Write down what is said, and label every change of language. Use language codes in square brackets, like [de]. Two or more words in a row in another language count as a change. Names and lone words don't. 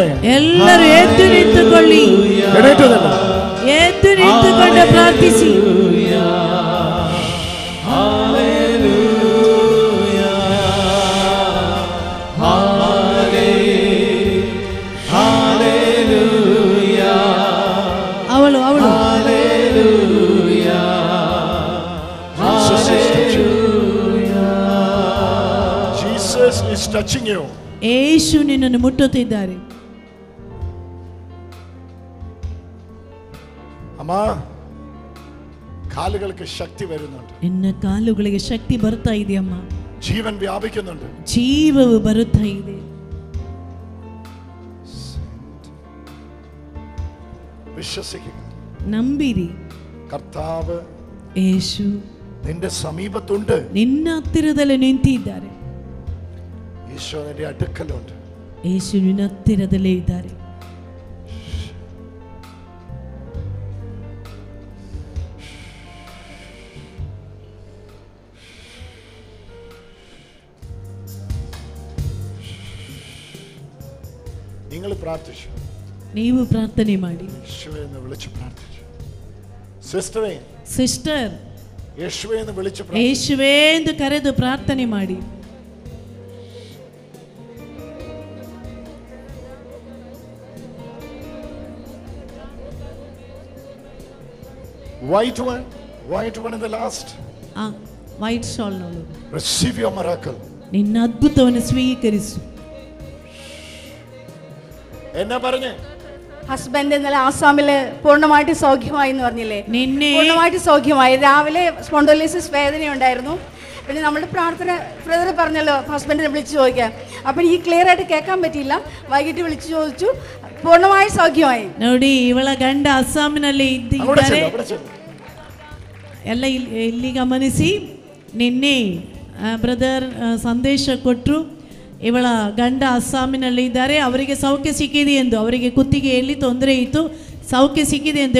[kn] ಎಲ್ಲರೂ ಎದ್ದು ನಿಂತುಕೊಳ್ಳಿ. ಎದ್ದು ನಿಂತುಕೊಂಡು ಪ್ರಾರ್ಥಿಸಿ. ಅವಳು [en] Jesus is touching you. [kn] ಯೇಸು ನಿನ್ನನ್ನು ಮುಟ್ಟುತ್ತಿದ್ದಾರೆ. [ml] അമ്മ കാലുകൾക്ക് ശക്തി വരുന്നുണ്ട്. [kn] ನಿನ್ನ ಕಾಲುಗಳಿಗೆ ಶಕ್ತಿ ಬರ್ತಾ ಇದೆಯಮ್ಮ. [ml] ജീവൻ വ്യാപിക്കുന്നുണ്ട്. [kn] ಜೀವವು ಬರುತ್ತಾ ಇದೆ. [ml] വിശ്വസിക്കുക. [kn] ನಂಬಿರಿ. [ml] കർത്താവ് യേശു നിന്റെ സമീപത്തുണ്ട്. [kn] ನಿನ್ನ ಹತ್ತಿರದಲ್ಲಿ ನಿಂತಿದ್ದಾರೆ. [ml] ഈശോ നിന്റെ അടുക്കലുണ്ട്. [kn] യേശു ನಿನ್ನ ಹತ್ತಿರದಲ್ಲೇ ಇದ್ದಾರೆ. [ml] നിങ്ങൾ പ്രാർത്ഥിച്ചു. [kn] ನೀವು ಪ್ರಾರ್ಥನೆ ಮಾಡಿ. [ml] യേശുവേ എന്ന് വിളിച്ചു പ്രാർത്ഥിച്ചു. [kn] ಸಿಸ್ಟರ್ [ml] യേശുവേ എന്ന് വിളിച്ചു പ്രാർത്ഥിച്ചു. [kn] ಯೇಸುವೇ ಎಂದು ಕರೆದು ಪ್ರಾರ್ಥನೆ ಮಾಡಿ. [en] White one in the last. white shawl [kn] ನೋಡು. [en] Receive your miracle. [kn] ನಿನ್ನ ಅದ್ಭುತವನ್ನು ಸ್ವೀಕರಿಸು. [ml] എന്നാ പറഞ്ഞു? ഹസ്ബൻഡ് ഇന്നലെ ആസാമില് പൂർണ്ണമായിട്ട് സൗഖ്യമായി എന്ന് പറഞ്ഞില്ലേ? പൂർണ്ണമായിട്ട് സൗഖ്യമായി. രാവിലെ സ്പോണ്ടോലിസിസ് വേദനയുണ്ടായിരുന്നു. പിന്നെ നമ്മുടെ പ്രാർത്ഥന ബ്രദർ പറഞ്ഞല്ലോ ഹസ്ബൻഡിനെ വിളിച്ച് ചോദിക്കാം. അപ്പം എനിക്ക് ക്ലിയർ ആയിട്ട് കേൾക്കാൻ പറ്റിയില്ല. വൈകിട്ട് വിളിച്ച് ചോദിച്ചു, പൂർണ്ണമായി സൗഖ്യമായി. [kn] ನೋಡಿ, ಇವಳ ಗಂಡ ಅಸ್ಸಾಮಿನಲ್ಲಿ ಇದ್ದಾರೆ. ಎಲ್ಲ ಇಲ್ಲಿ ಗಮನಿಸಿ. ನಿನ್ನೆ ಬ್ರದರ್ ಸಂದೇಶ ಕೊಟ್ಟರು. ಇವಳ ಗಂಡ ಅಸ್ಸಾಮಿನಲ್ಲಿ ಇದ್ದಾರೆ. ಅವರಿಗೆ ಸೌಖ್ಯ ಸಿಕ್ಕಿದೆ ಎಂದು, ಅವರಿಗೆ ಕುತ್ತಿಗೆಯಲ್ಲಿ ತೊಂದರೆ ಇತ್ತು, ಸೌಖ್ಯ ಸಿಕ್ಕಿದೆ ಎಂದು.